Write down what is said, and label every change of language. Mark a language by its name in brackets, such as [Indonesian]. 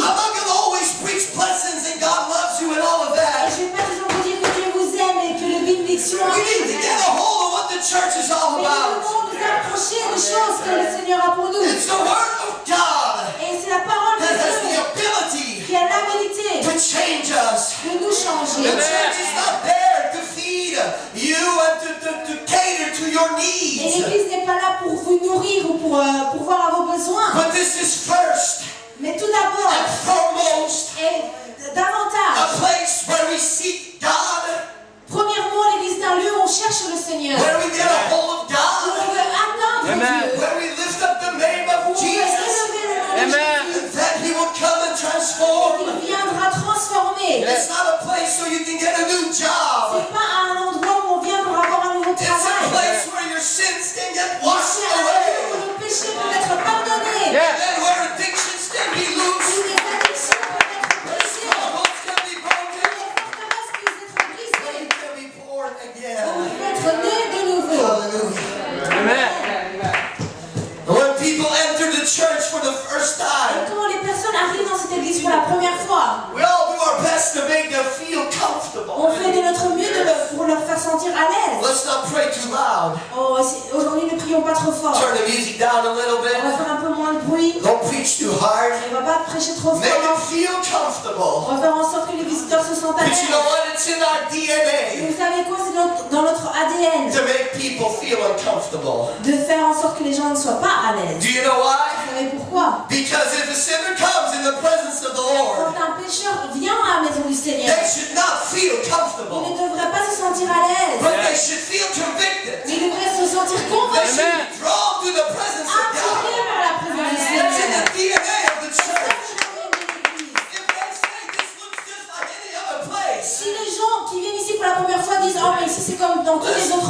[English] I'm not going to always preach blessings and God loves you and all of [French] Et [English] that. [French] je ne vais pas toujours vous dire que Dieu vous aime et que le bénédiction [English] We need to get a hold of what the church is all [French] Mais nous [English] about. [French] devons nous approcher des choses que le Seigneur a pour nous. [English] It's the Word of God [French] Et c'est la parole de [English] that has the [French] Dieu [English] ability [French] qui a l'habilité [English] to change us. [French] de nous [English] The [French] changer. [English] church is not there to feed you and to cater to your [French] Et [English] needs. [French] l'Église n'est pas là pour vous nourrir ou pour voir à vos besoins. [English] But this is first [French] Mais tout d'abord, [English] and foremost [French] et [English] a [French] davantage, [English] place where we seek God, [French] premièrement, l'Église est un lieu où on cherche le Seigneur. [English] where we get a hold of [French] Où [English] God, [French] on veut atteindre [English] Amen. [French] Dieu. [English] where we lift up the name of [French] Où on veut [English] Jesus, [French] élever le nom de [English] Amen. [French] Jésus. [English] and that He will come and [French] Et [English] transform. [French] qu'il viendra transformer. [English] It's not a place so you can get a new job. [French] C'est pas un endroit où on vient pour avoir un nouveau [English] It's a [French] travail. [English] place where your sins can get [French] C'est [English] washed [French] un lieu où [English] away, [French] le péché peut être pardonné. [English] Yes. and where addictions can be [French] Où [English] loosed, [French] les addictions peuvent être [English] where [French] brisées. [English] strongholds can be [French] Où [English] broken, [French] les forteresses puissent être [English] where [French] brisées. [English] you can be born [French] Où [English] again. [French] vous pouvez être né de nouveau. [English] Hallelujah. [French] Amen. [English] And when people enter the church for the first [French] Et [English] time, [French] quand les personnes arrivent dans cette église pour la première fois, [English] we all do our best to make them feel comfortable. [French] on fait de notre mieux pour leur faire sentir à l'aise. [English] let's not pray too loud. [French] Oh, aujourd'hui, ne prions pas trop fort. [English] Turn the music down a little [French] On va [English] bit. [French] faire un peu moins de bruit. [English] Don't preach too hard. [French] On va pas prêcher trop [English] Make [French] fort. [English] it feel comfortable. [French] On va faire en sorte que les visiteurs se sentent à [English] But you know [French] l'aise. [English] what? It's in our [French] Et [English] DNA [French] vous savez quoi? C'est dans notre ADN [English] to make people feel uncomfortable. [French] de faire en sorte que les gens ne soient pas à l'aise. [English] Do you know why? [French] Vous savez pourquoi? [English] Because if a sinner comes in the presence of the Lord, [French] Quand un pécheur vient à la maison du Seigneur, [English] they should not feel [French] il [English] comfortable, [French] ne devrait pas se sentir à l'aise. [English] but they should feel convicted. [French] Mais il devrait se sentir [English] They [French] convaincu, [English] should be drawn to the presence of God. [French] attiré par la présence du [English] That's in [French] Seigneur. [English] the DNA of the [French] Ça, [English] church. [French] c'est l'ADN de l'Église. [English] If they say this looks just like any other place, [French] Si les gens qui viennent ici pour la première fois disent « Oh, mais ici c'est comme dans tous les autres